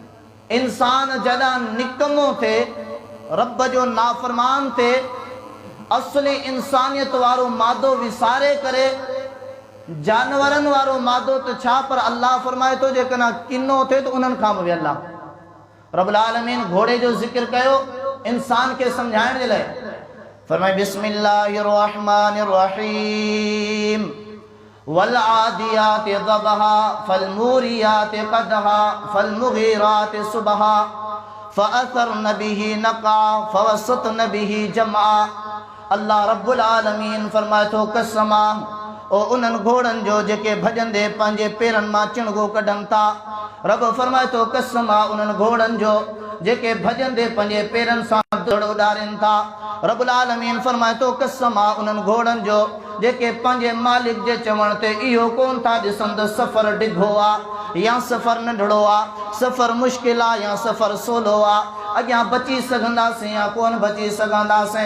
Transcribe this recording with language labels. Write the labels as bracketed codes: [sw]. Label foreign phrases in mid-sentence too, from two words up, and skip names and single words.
[sd] इंसान जॾहिं निकमो थे, रब जो नाफ़रमान थे, असली इंसानियत वारो मादो विसारे करे जानवरनि वारो मादो त छा, पर अल्लाह फरमाए थो जेकॾहिं किनो थे तो उन्हनि खां बि [ar] الله رب العالمين [sd] घोड़े जो ज़िक्र कयो इंसान के समझाइण जे लाइ। [ar] फरमाए بسم الله الرحمن الرحيم، والعاديات ضبحا فالموريات قدحا فالمغيرات صبحا فأثرن به نقعا فوسطن به جمعا. الله رب العالمين [sd] फरमाए थो कसमा ओ उन्हनि घोड़नि जो जेके भॼंदे पंहिंजे पेरनि मां चिणगो कढनि था। रब फरमाए थो कसमा उन्हनि घोड़नि जो जेके भॼंदे पंहिंजे पेरनि सां दौड़ उॾारनि था। [ar] رب العالمين [sd] फरमाए थो कसमा उन्हनि घोड़नि जो जेके पंहिंजे मालिक जे चवण ते इहो कोन था ॾिसनि त सफ़र डिघो आहे या सफ़र नंढड़ो आहे, सफ़र मुश्किल आहे या सफ़र सवलो आहे, अॻियां बची सघंदासीं या कोन बची सघंदासीं।